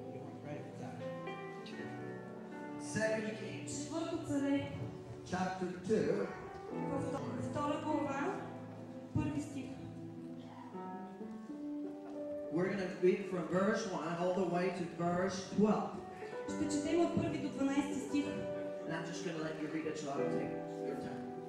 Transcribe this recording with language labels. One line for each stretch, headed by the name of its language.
English: You weren't ready for that. 2 Kings,
Bulgarian: Четвърто царе,
English: chapter 2.
Bulgarian: втора глава, първи стих.
English: We're going to read from verse 1 all the way to verse 12.
Bulgarian: Ще четем от първи до 12 стих.
English: And I'm just going to let you read it so I will take your time.